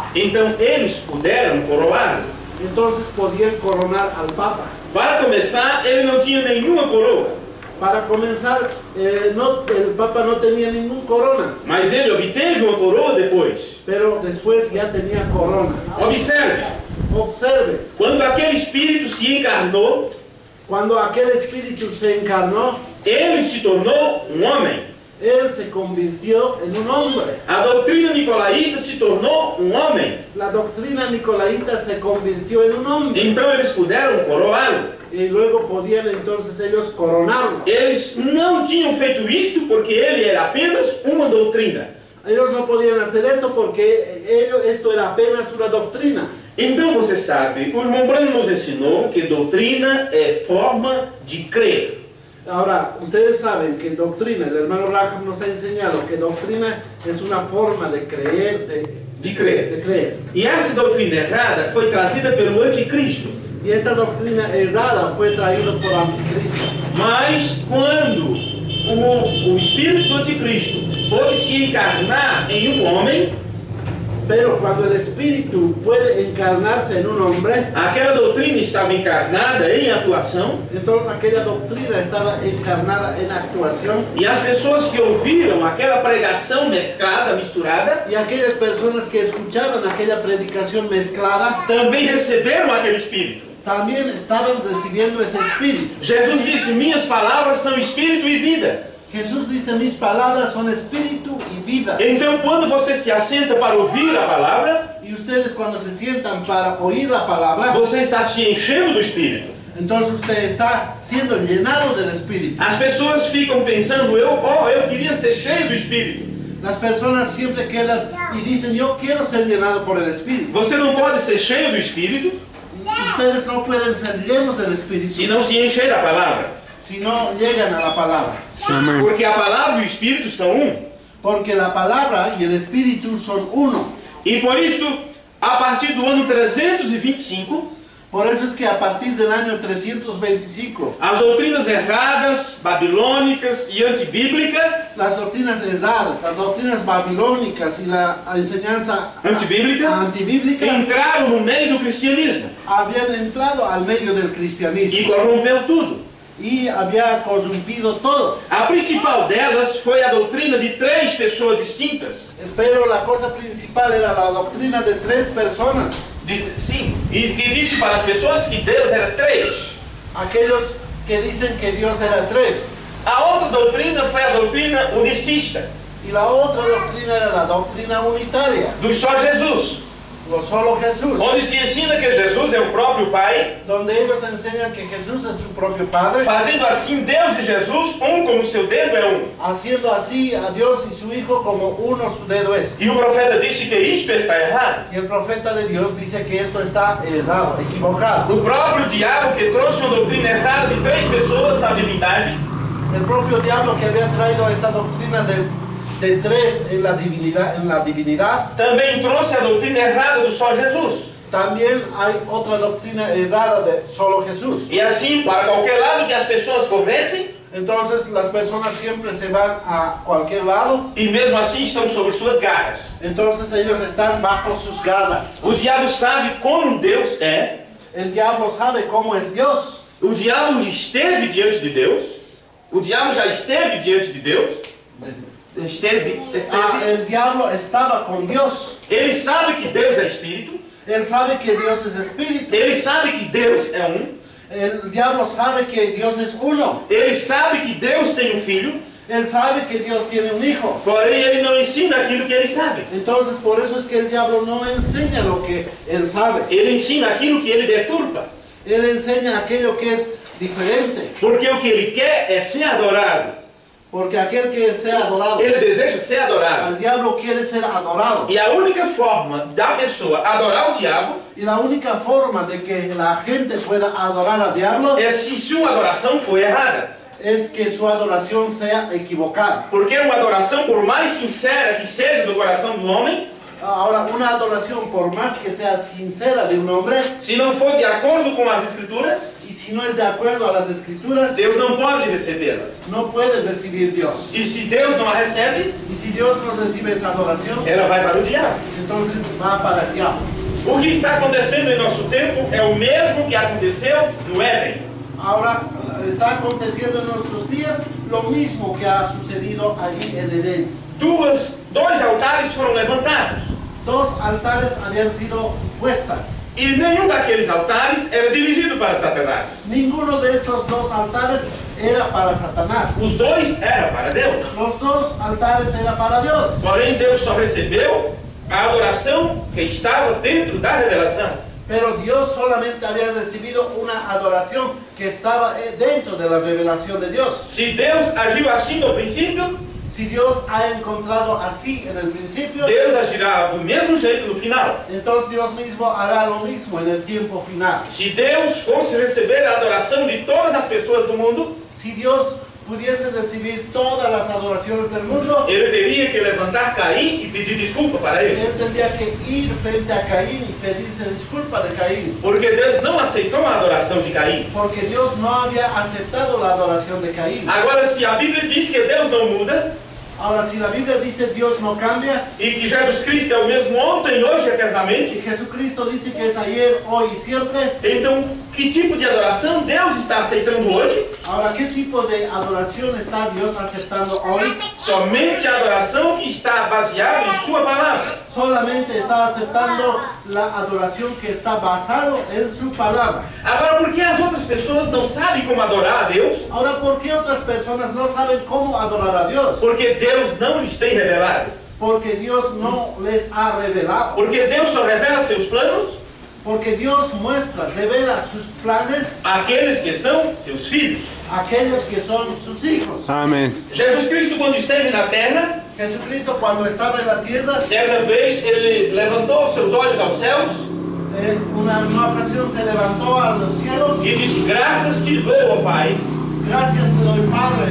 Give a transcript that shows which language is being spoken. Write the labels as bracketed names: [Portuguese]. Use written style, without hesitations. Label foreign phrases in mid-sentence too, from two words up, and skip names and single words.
[Portuguese] Então eles puderam coroá-lo. [Spanish] Entonces podían coronar al papa. [Portuguese] Para começar, ele não tinha nenhuma coroa, [Spanish] Para comenzar, el papa no tenía ningún corona, [Portuguese] mas ele obteve uma coroa depois. [Spanish] pero después ya tenía corona. [Portuguese] Observe, [Spanish] Observe, [Portuguese] quando aquele espírito se encarnou, [Spanish] cuando aquel espíritu se encarnó, [Portuguese] ele se tornou um homem. [Spanish] él se convirtió en un hombre. [Portuguese] A doutrina nicolaíta se tornou um homem. [Spanish] La doctrina nicolaíta se convirtió en un hombre. [Portuguese] Então eles puderam coroá-lo. [Spanish] Y luego podían entonces ellos coronarlo. [Portuguese] Eles não tinham feito isto porque ele era apenas uma doutrina. [Spanish] Ellos no podían hacer esto porque esto era apenas una doctrina. [Portuguese] Então você sabe, o irmão Branham nos ensinou que doutrina é forma de crer. [Spanish] Ahora, ustedes saben que doctrina, el hermano Branham nos ha enseñado que doctrina es una forma de creer, [Portuguese] De crer. [Spanish] de creer. [Portuguese] E essa doutrina errada foi trazida pelo anticristo. [Spanish] Y esta doctrina errada fue traída por Anticristo. [Portuguese] Mas quando o espírito do anticristo pode se encarnar em um homem, [Spanish] Pero cuando el espíritu puede encarnarse en un hombre, [Portuguese] aquela doutrina estava encarnada em atuação, [Spanish] entonces aquella doctrina estaba encarnada en actuación. [Portuguese] e as pessoas que ouviram aquela pregação mesclada, misturada, [Spanish] Y aquellas personas que escuchaban aquella predicación mezclada [Portuguese] também receberam aquele espírito. [Spanish] también estaban recibiendo ese espíritu. [Portuguese] Jesus disse: minhas palavras são espírito e vida. [Spanish] Jesús dice, mis palabras son espíritu y vida. [Portuguese] Então, quando você se assenta para ouvir a palavra, [Spanish] Y ustedes cuando se sientan para oír la palabra, [Portuguese] você está se enchendo do Espírito. [Spanish] entonces usted está siendo llenado del Espíritu. [Portuguese] As pessoas ficam pensando, eu queria ser cheio do Espírito. [Spanish] Las personas siempre quedan y dicen, yo quiero ser llenado por el Espíritu. [Portuguese] Você não pode ser cheio do Espírito [Spanish] Ustedes no pueden ser llenos del Espíritu [Portuguese] se não se encher da palavra. [Spanish] si no llegan a la palabra. Amén. [Portuguese] Porque a palavra e o Espírito são um. [Spanish] Porque la palabra y el Espíritu son uno. [Portuguese] E por isso, a partir do ano 325, [Spanish] Por eso es que a partir del año 325, [Portuguese] as doutrinas erradas, babilônicas e antibíblicas, [Spanish] las doctrinas erradas, las doctrinas babilónicas y la enseñanza [Portuguese] antibíblica, [Spanish] antibíblica [Portuguese] entraram no meio do cristianismo [Spanish] habían entrado al medio del [Portuguese] e [Spanish] cristianismo [Portuguese] corrompeu tudo. [Spanish] y había corrompido todo. [Portuguese] A principal delas foi a doutrina de 3 pessoas distintas. [Spanish] Pero la cosa principal era la doctrina de 3 personas. [Portuguese] Sim, e que disse para as pessoas que Deus era 3. [Spanish] Aquellos que dicen que Dios era 3. [Portuguese] A outra doutrina foi a doutrina unicista, [Spanish] Y la otra doctrina era la doctrina unitaria, [Portuguese] do só Jesus, [Spanish] lo solo Jesús, [Portuguese] onde se ensina que Jesus é o próprio Pai, [Spanish] donde ellos enseñan que Jesús es su propio Padre, [Portuguese] fazendo assim Deus e Jesus um como seu dedo é um. [Spanish] haciendo así a Dios y su Hijo como uno su dedo es. [Portuguese] E o profeta disse que isto está errado. [Spanish] Y el profeta de Dios dice que esto está errado, equivocado. [Portuguese] O próprio diabo que trouxe uma doutrina errada de 3 pessoas na divindade, [Spanish] El propio diablo que había traído esta doctrina de 3 en la divinidad, [Portuguese] também trouxe a doutrina errada do só Jesus. [Spanish] también hay otra doctrina errada de solo Jesús. [Portuguese] E assim, para qualquer lado que as pessoas corressem, [Spanish] Entonces las personas siempre se van a cualquier lado, [Portuguese] e mesmo assim estão sobre suas garras. [Spanish] entonces ellos están bajo sus gazas. [Portuguese] O diabo sabe como Deus é. [Spanish] El diablo sabe cómo es Dios. [Portuguese] O diabo esteve diante de Deus. O diabo já esteve diante de Deus. Esteve. [Spanish] El diablo estaba con Dios. [Portuguese] Ele sabe que Deus é Espírito. [Spanish] Él sabe que Dios es Espíritu. [Portuguese] Ele sabe que Deus é um. [Spanish] El diablo sabe que Dios es uno. [Portuguese] Ele sabe que Deus tem um filho. [Spanish] Él sabe que Dios tiene un hijo. [Portuguese] Porém, ele não ensina aquilo que ele sabe. [Spanish] Entonces por eso es que el diablo no enseña lo que él sabe. [Portuguese] Ele ensina aquilo que ele deturpa. [Spanish] Él enseña aquello que es diferente. [Portuguese] Porque o que ele quer é ser adorado. [Spanish] Porque aquel que sea adorado, [Portuguese] Ele deseja ser adorado. [Spanish] al diablo quiere ser adorado. [Portuguese] E a única forma da pessoa adorar o diabo [Spanish] Y la única forma de que la gente pueda adorar al diablo [Portuguese] é se sua adoração for errada. [Spanish] es que su adoración sea equivocada. [Portuguese] Porque uma adoração, por mais sincera que seja do coração do homem, [Spanish] Ahora, una adoración, por más que sea sincera de un hombre, [Portuguese] se não for de acordo com as Escrituras, [Spanish] y si no es de acuerdo a las escrituras, [Portuguese] Deus não pode recebê-la. [Spanish] no puedes recibir Dios. [Portuguese] E se Deus não a recebe, [Spanish] Y si Dios no recibe esa adoración, [Portuguese] ela vai para o diabo. [Spanish] entonces va para el diablo. [Portuguese] O que está acontecendo em nosso tempo é o mesmo que aconteceu no Éden. [Spanish] Ahora, está aconteciendo en nuestros días lo mismo que ha sucedido allí en Edén. [Portuguese] Dois altares foram levantados. [Spanish] 2 altares habían sido puestas. [Portuguese] E nenhum daqueles altares era dirigido para Satanás. [Spanish] Ninguno de estos 2 altares era para Satanás. [Portuguese] Os dois eram para Deus. [Spanish] Los 2 altares era para Dios. [Portuguese] Porém, Deus só recebeu a adoração que estava dentro da revelação. [Spanish] Pero Dios solamente había recibido una adoración que estaba dentro de la revelación de Dios. [Portuguese] Se Deus agiu assim no princípio, [Spanish] Si Dios ha encontrado así en el principio, [Portuguese] Deus agirá do mesmo jeito no final. [Spanish] entonces Dios mismo hará lo mismo en el tiempo final. [Portuguese] Se Deus fosse receber a adoração de todas as pessoas do mundo, [Spanish] Si Dios pudiese recibir todas las adoraciones del mundo, [Portuguese] ele teria que levantar Caim e pedir desculpa para ele. [Spanish] él tendría que ir frente a Caín y pedirse disculpa de Caín. [Portuguese] Porque Deus não aceitou a adoração de Caim. [Spanish] Porque Dios no había aceptado la adoración de Caín. [Portuguese] Agora, se a Bíblia diz que Deus não muda, [Spanish] Ahora, si la Biblia dice Dios no cambia, [Portuguese] e que Jesus Cristo é o mesmo ontem, hoje e [Spanish] y [Portuguese] eternamente, [Spanish] Jesucristo dice que es ayer, hoy y siempre, [Portuguese] então que tipo de adoração Deus está aceitando hoje? [Spanish] ahora, ¿qué tipo de adoración está Dios aceptando hoy? [Portuguese] Somente a adoração que está baseada em sua palavra. [Spanish] solamente está aceptando la adoración que está basado en su palabra. [Portuguese] Agora, por que as outras pessoas não sabem como adorar a Deus? [Spanish] Ahora, ¿por qué otras personas no saben cómo adorar a Dios? [Portuguese] Porque Deus não lhes tem revelado. [Spanish] Porque Dios no les ha revelado. [Portuguese] Porque Deus só revela seus planos [Spanish] Porque Dios muestra, revela sus planes [Portuguese] àqueles que são seus filhos. [Spanish] a aquellos que son sus hijos. Amén. [Portuguese] Jesus Cristo, quando esteve na terra, [Spanish] Jesucristo, cuando estaba en la tierra, [Portuguese] certa vez ele levantou seus olhos aos céus [Spanish] en una ocasión se levantó a los cielos. [Portuguese] e disse: Graças te dou, ó Pai, [Spanish] Gracias te doy, Padre,